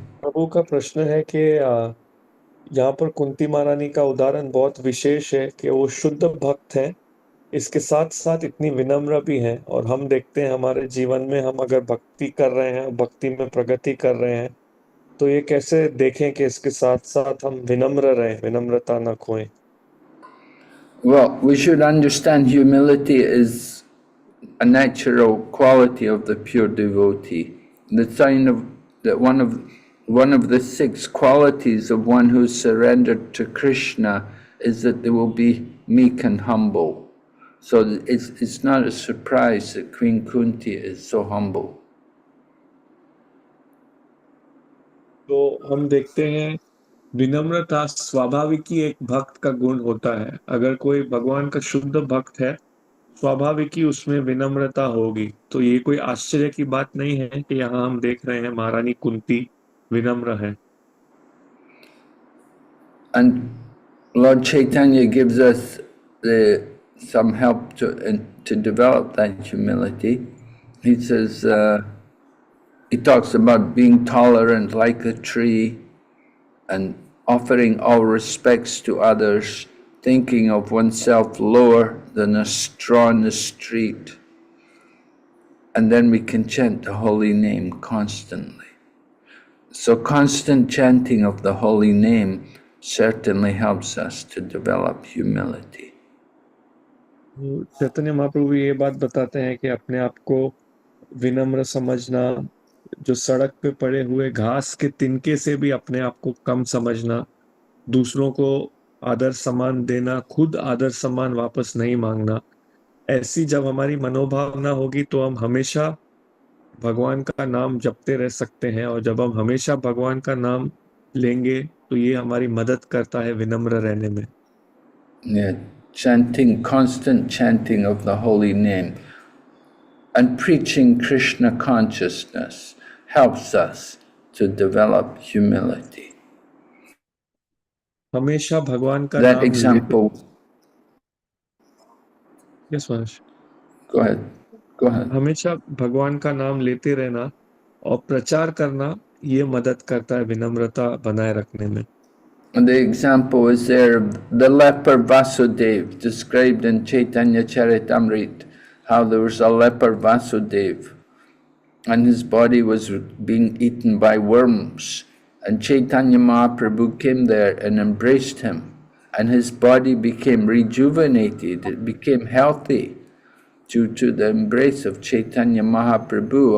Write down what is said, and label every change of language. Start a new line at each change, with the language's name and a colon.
Hindi: प्रभु का प्रश्न है कि यहाँ पर कुंती महारानी का उदाहरण बहुत विशेष है कि वो शुद्ध भक्त हैं, इसके साथ साथ इतनी विनम्र भी हैं। और हम देखते हैं हमारे जीवन में हम अगर भक्ति कर रहे हैं, भक्ति में प्रगति कर रहे हैं, तो ये कैसे देखें कि इसके साथ साथ हम विनम्र रहें, विनम्रता न खोएं।
English: Well, we should understand humility is a natural quality of the pure devotee. The sign of that one of the 6 qualities of one who's surrendered to Krishna is that they will be meek and humble. So it's not a surprise that Queen Kunti is so humble.
Hindi: तो हम देखते हैं विनम्रता स्वाभाविक ही एक भक्त का गुण होता है। अगर कोई भगवान का शुद्ध भक्त है, स्वाभाविक ही उसमें विनम्रता होगी। तो ये कोई आश्चर्य की बात नहीं है कि यहाँ हम देख रहे हैं महारानी कुंती विनम्र है।
English: And Lord Chaitanya gives us some help to develop that humility. He says, he talks about being tolerant like a tree and offering all respects to others, thinking of oneself lower than a straw in the street. And then we can chant the holy name constantly. So constant chanting of the holy name certainly helps us to develop humility.
Hindi: Chaitanya Mahaprabhu ये बात बताते हैं कि अपने आप को विनम्र समझना, जो सड़क पे पड़े हुए घास के तिनके से भी अपने आप को कम समझना, दूसरों को आदर सम्मान देना, खुद आदर सम्मान वापस नहीं मांगना, ऐसी जब हमारी मनोभावना होगी तो हम हमेशा भगवान का नाम जपते रह सकते हैं। और जब हम हमेशा भगवान का नाम लेंगे तो ये हमारी मदद करता है विनम्र रहने में।
English: Yeah, constant chanting of the holy name and preaching Krishna consciousness helps us to develop humility.
Hindi: हमेशा भगवान का
English: That
Hindi: नाम
English: example. Yes, Maharaj. Go ahead. Go ahead.
Hindi: हमेशा भगवान का नाम लेते रहना और प्रचार करना, ये मदद करता है विनम्रता बनाए रखने में।
English: And the example is there of the leper Vasudev, described in Chaitanya Charitamrita, how there was a leper Vasudev, and his body was being eaten by worms. And Chaitanya Mahaprabhu came there and embraced him, and his body became rejuvenated, it became healthy due to the embrace of Chaitanya Mahaprabhu.